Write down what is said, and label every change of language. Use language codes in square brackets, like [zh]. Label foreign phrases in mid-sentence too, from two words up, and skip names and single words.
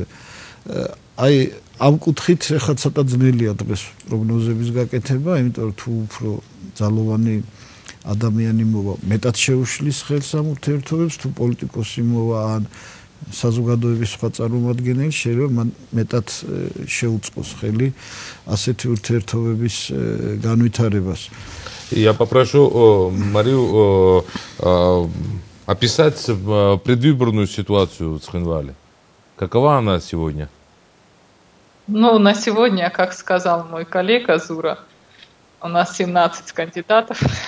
[ka] აი ამ კუთხით ხა ცოტა ძნელია დღეს პროგნოზების გაკეთება, იმიტომ რომ თუ უფრო ძალოვანი ადამიანი მოვა, მეტად შეუშლის ხელს ამ ურთიერთობებს, თუ პოლიტიკოსი მოვა ან საზოგადოების სხვა წარმომადგენელი, შეიძლება მან метод შეუწყოს ხელი ასეთი ურთიერთობების განვითარებას. [ru] Я попрошу Марию описать предвыборную ситуацию в Цхинвале. Какова она сегодня? Ну, на сегодня, как сказал мой коллега Зура, у нас 17 кандидатов.